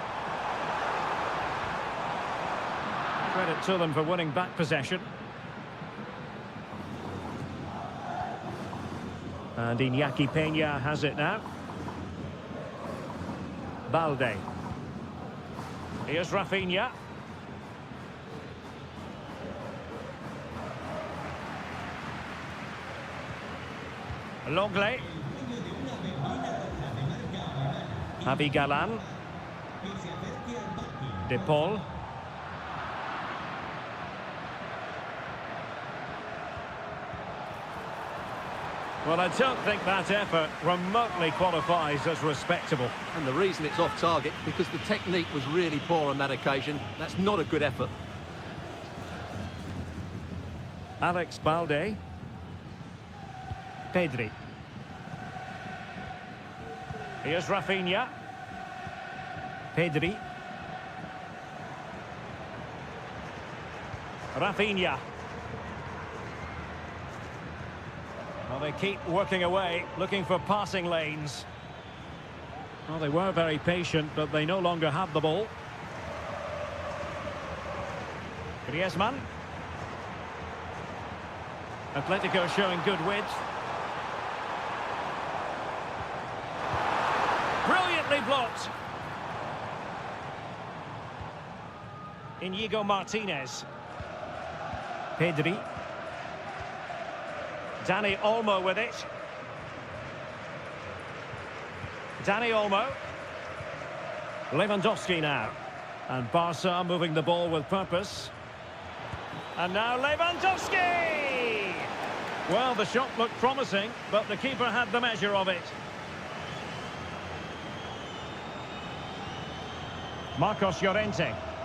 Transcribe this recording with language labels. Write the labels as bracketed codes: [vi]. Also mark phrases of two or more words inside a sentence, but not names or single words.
[en] Credit to them for winning back possession. And Iñaki Peña has it now. Balde. Here's Rafinha. Lenglet. Javi Galán. De Paul. Well, I don't think that effort remotely qualifies as respectable. And the reason it's off target, because the technique was really poor on that occasion. That's not a good effort. Alex Balde. Pedri. Here's Rafinha. Pedri. Rafinha. Well, they keep working away, looking for passing lanes. Well, they were very patient, but they no longer have the ball. Griezmann. Atletico showing good width. Brilliantly blocked. Inigo Martinez. Pedri. Dani Olmo with it. Dani Olmo. Lewandowski now. And Barca moving the ball with purpose. And now Lewandowski! Well, the shot looked promising, but the keeper had the measure of it. Marcos Llorente.